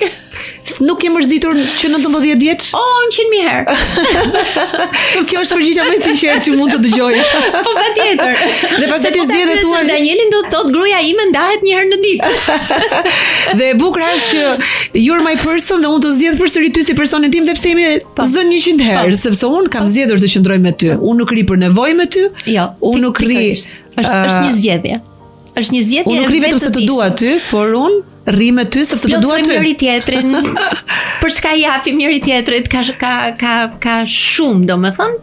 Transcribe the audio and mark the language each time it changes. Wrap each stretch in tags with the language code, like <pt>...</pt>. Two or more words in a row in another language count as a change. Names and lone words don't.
<sq>Nuk je mërzitur që 19 vjeç? 100.000 herë. Kjo është përgjigja më e sinqertë që mund të dëgjoj. Po patjetër. Dhe pastaj ti zgjedhë thua Danielin do të thotë gruaja ime ndahet një herë në ditë. Dhe e bukur është që</sq> <en>you're my person</en> <sq>dhe unë të zgjedh përsëri ty si personin tim dhe pse jemi zënë 100 herë, sepse unë kam zgjedhur të qëndroj me ty. Unë nuk ri për nevojë me ty. Jo, unë nuk ri. Është një zgjedhje. Është një zgjedhje. Unë nuk ri vetëm se të dua ty, por unë rri me ty sepse të dua ty. Njëri tjetrin. Për çka japim njëri tjetrit ka shumë, domethënë.</sq>